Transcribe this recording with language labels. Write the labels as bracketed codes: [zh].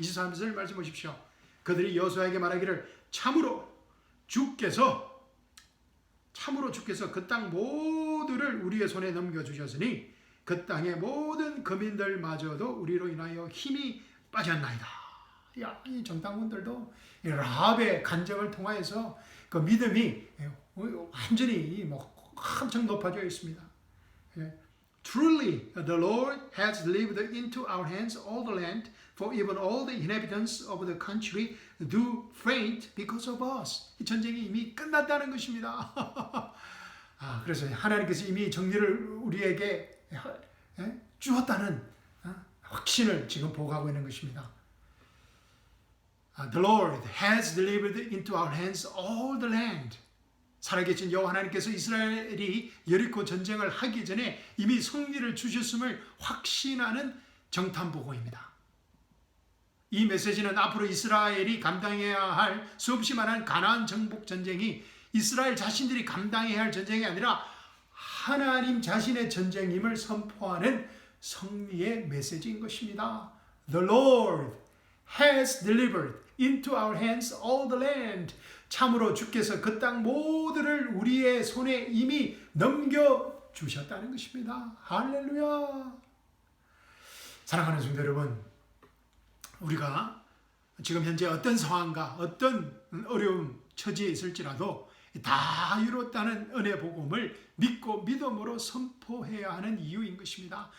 [ko] 23절 말씀 보십시오. 그들이 여호수아에게 말하기를 참으로 주께서 그 땅 모두를 우리의 손에 넘겨주셨으니 그 땅의 모든 거민들마저도 우리로 인하여 힘이 빠졌나이다. 이 정탐꾼들도 라합의 간증을 통하여서 그 믿음이 완전히 엄청 높아져 있습니다. [en] Truly, the Lord has delivered into our hands all the land, for even all the inhabitants of the country do faint because of us. [ko] 이 전쟁이 이미 끝났다는 것입니다. 그래서 하나님께서 이미 정리를 우리에게 주었다는 확신을 지금 보고하고 있는 것입니다. [en] The Lord has delivered into our hands all the land. [ko] 살아계신 여호와 하나님께서 이스라엘이 여리고 전쟁을 하기 전에 이미 승리를 주셨음을 확신하는 정탐보고입니다. 이 메시지는 앞으로 이스라엘이 감당해야 할 수없이 많은 가나안 정복 전쟁이 이스라엘 자신들이 감당해야 할 전쟁이 아니라 하나님 자신의 전쟁임을 선포하는 승리의 메시지인 것입니다. [en] The Lord has delivered into our hands all the land. [ko] 참으로 주께서 그 땅 모두를 우리의 손에 이미 넘겨주셨다는 것입니다. 할렐루야. 사랑하는 성도 여러분, 우리가 지금 현재 어떤 상황과 어떤 어려움 처지에 있을지라도 다 이뤘다는 은혜 복음을 믿고 믿음으로 선포해야 하는 이유인 것입니다.